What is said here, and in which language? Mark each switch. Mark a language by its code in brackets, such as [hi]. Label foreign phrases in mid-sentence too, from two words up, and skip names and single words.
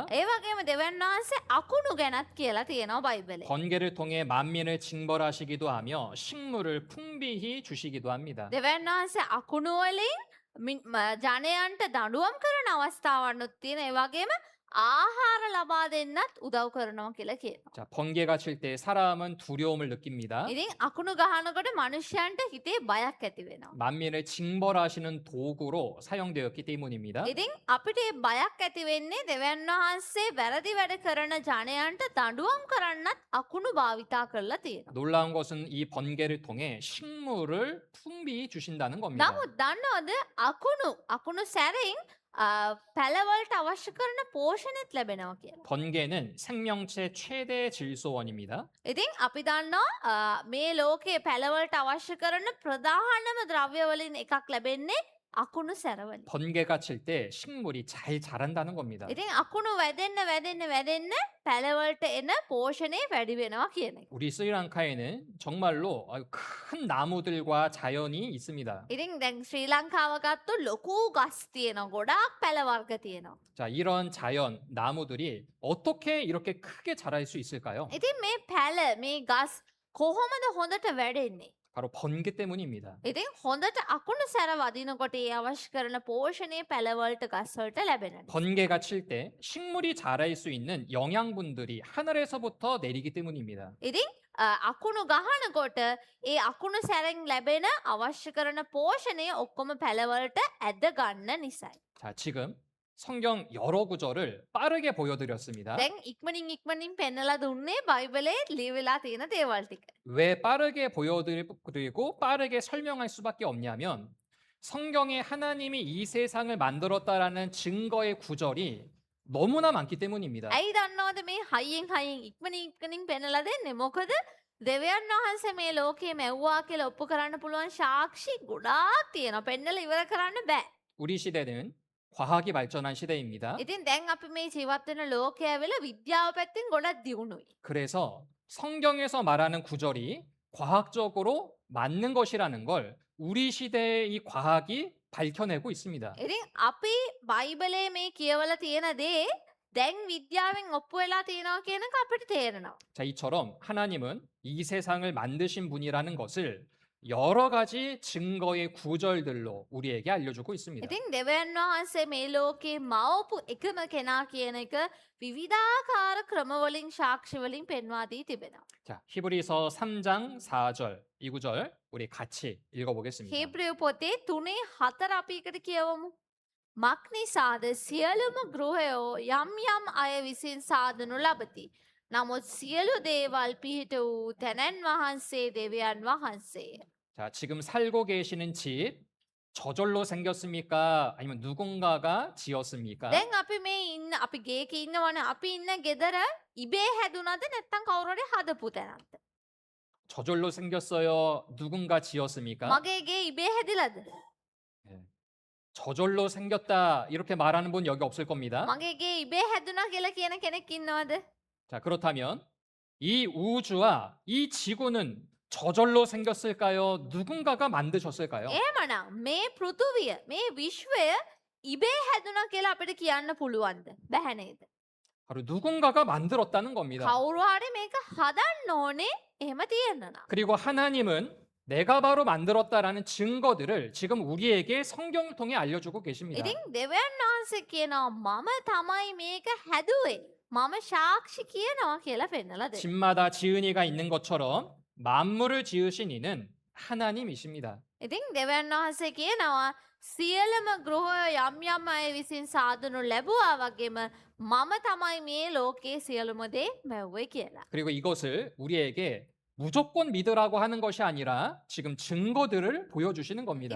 [si] ඒ වගේම දෙවියන් වහන්සේ අකුණු ගැනත් කියලා තියෙනවා බයිබලේ. [ko] 번개를 통해 만민을 징벌하시기도 하며 식물을 풍비히 주시기도 합니다. [si] දෙවියන් වහන්සේ අකුණු වලින් ජනයන්ට දඬුවම් කරන අවස්ථාවන්නුත් තියෙන. ඒ වගේම ආහාර ලබා දෙන්නත් උදව් කරනවා කියලා කියනවා. [ko] 자, 번개가 칠 때 사람은 두려움을 느낍니다. [si] ඉතින් අකුණු ගහනකොට මිනිස්යන්ට හිතේ බයක් ඇති වෙනවා. [ko] 만민을 징벌하시는 도구로 사용되었기 때문입니다. [si] ඉතින් අපිට මේ බයක් ඇති වෙන්නේ දෙවියන් වහන්සේ වැරදි වැඩ කරන ජනයන්ට දඬුවම් කරන්නත් අකුණු භාවිතා කරලා තියෙනවා. [ko] 놀라운 것은 이 번개를 통해 식물을 풍비히 주신다는 겁니다. [si] නමුත් දන්නවද අකුණු සැරින් පැලවලට අවශ්‍ය කරන පෝෂණෙත් ලැබෙනවා කියලා. [ko] 번개는 생명체 최대 질소원입니다. [si] ඉතින් අපි දන්නවා මේ ලෝකයේ පැලවලට අවශ්‍ය කරන ප්‍රධානම ද්‍රව්‍ය වලින් එකක් ලැබෙන්නේ අකුණු සැරවලින්. [ko] 번개가 칠 때 식물이 잘 자란다는 겁니다. [si] ඉතින් අකුණු වැදෙන්න පැලවලට එන පෝෂණය වැඩි වෙනවා කියන එක. [ko] 우리 스리랑카에는 정말로 큰 나무들과 자연이 있습니다. [si] ඉතින් දැන් ශ්‍රී ලංකාව ගත්තොත් ලොකු ගස් තියෙනවා. ගොඩාක් පැල වර්ග තියෙනවා. [ko] 자, 이런 자연, 나무들이 어떻게 이렇게 크게 자랄 수 있을까요? [si] ඉතින් මේ පැල මේ ගස් කොහොමද හොඳට වැඩෙන්නේ? [ko] 바로 번개 때문입니다. [si] ඉතින් හොඳට අකුණු සැර වදිනකොට ඒ අවශ්‍ය කරන පෝෂණය පැලවලට ගස්වලට ලැබෙනවා. [ko] 번개가 칠 때 식물이 자랄 수 있는 영양분들이 하늘에서부터 내리기 때문입니다. [si] ඉතින් අකුණු ගහනකොට ඒ අකුණු සැරෙන් ලැබෙන අවශ්‍ය කරන පෝෂණය ඔක්කොම පැලවලට ඇද ගන්න නිසායි. [ko] 자, 지금 성경 여러 구절을 빠르게 보여드렸습니다. [si] දැන් ඉක්මනින් පෙන්නලා දුන්නේ බයිබලයේ ලියවිලා තියෙන දේවල් ටික. [ko] 왜 빠르게 보여드리고 빠르게 설명할 수밖에 없냐면 성경에 하나님이 이 세상을 만들었다라는 증거의 구절이 너무나 많기 때문입니다. [si] ඇයි දන්නවද මේ හයියෙන් ඉක්මනින් පෙන්නලා දෙන්නේ? මොකද දෙවියන් වහන්සේ මේ ලෝකේ මැව්වා කියලා ඔප්පු කරන්න පුළුවන් සාක්ෂි ගොඩාක් තියෙනවා. පෙන්නලා ඉවර කරන්න බෑ. [ko] 우리 시대는 과학이 발전한 시대입니다. [si] ඉතින් දැන් අපි මේ ජීවත් වෙන ලෝකය ඇවිල්ලා විද්‍යාව පැත්තෙන් ගොඩක් දියුණුයි. [ko] 그래서 성경에서 말하는 구절이 과학적으로 맞는 것이라는 걸 우리 시대의 이 과학이 밝혀내고 있습니다. [si] ඉතින් අපි බයිබලයේ මේ කියවලා තියෙන දේ දැන් විද්‍යාවෙන් ඔප්පු වෙලා තියෙනවා කියන එක අපිට තේරෙනවා. [ko] 자, 이처럼 하나님은 이 세상을 만드신 분이라는 것을 여러 가지 증거의 구절들로 우리에게 알려주고 있습니다. [si] ඉතින් දෙවියන් වහන්සේ මේ ලෝකේ මවපු එකම කෙනා කියන එක විවිධාකාර ක්‍රමවලින් සාක්ෂි වලින් පෙන්වා දී තිබෙනවා. [ko] 자, 히브리서 3장 4절 이 구절 우리 같이 읽어보겠습니다. [si] හේබ්‍රේව පොතේ 3:4 අපි එකට කියවමු. මක්නිසාද සියලුම ගෘහයෝ යම් අය විසින් සාදනු ලබති. නමුත් සියලු දේවල් පිහිට වූ තැනැන් වහන්සේ දෙවියන් වහන්සේ. [ko] 자, 지금 살고 계시는 집 저절로 생겼습니까? 아니면 누군가가 지었습니까? [si] දැන් අපි මේ ඉන්න අපි ගේක ඉන්නවනේ අපි ඉන්න ගෙදර ඉබේ හැදුනද නැත්තම් කවුරු හරි හදපු තැනක්ද? [ko] 저절로 생겼어요. 누군가 지었습니까? [si] මගේ ගේ ඉබේ හැදිලාද? [ko] 저절로 생겼다 이렇게 말하는 분 여기 없을 겁니다. [si] මගේ ගේ ඉබේ හැදුනා කියලා කියන කෙනෙක් ඉන්නවද? [ko] 자, 그렇다면 이 우주와 이 지구는 저절로 생겼을까요? 누군가가 만드셨을까요? [si] එහෙමනම් මේ පෘථුවිය මේ විශ්වය ඉබේ හැදුනා කියලා අපිට කියන්න පුළුවන්ද? බැහැ නේද? [ko] 바로 누군가가 만들었다는 겁니다. [si] කවුරු හරි මේක හදන්න ඕනේ එහෙම තියෙන්න නම්. [ko] 그리고 하나님은 내가 바로 만들었다라는 증거들을 지금 우리에게 성경을 통해 알려주고 계십니다. [si] ඉතින් දෙවියන් වහන්සේ කියනවා මම තමයි මේක හැදුවේ. මම සාක්ෂි කියනවා කියලා පෙන්නලා දෙන්න. [ko] 집마다 지은이가 있는 것처럼 만물을 지으신 이는 하나님이십니다. [si] ඉතින් දෙවියන් වහන්සේ කියනවා සියලුම ගෘහය යම් අය විසින් සාදනු ලැබුවා වගේම මම තමයි මේ ලෝකයේ සියලුම දේ මැව්වේ කියලා. [ko] 그리고 이것을 우리에게 무조건 믿으라고 하는 것이 아니라 지금 증거들을 보여주시는 겁니다.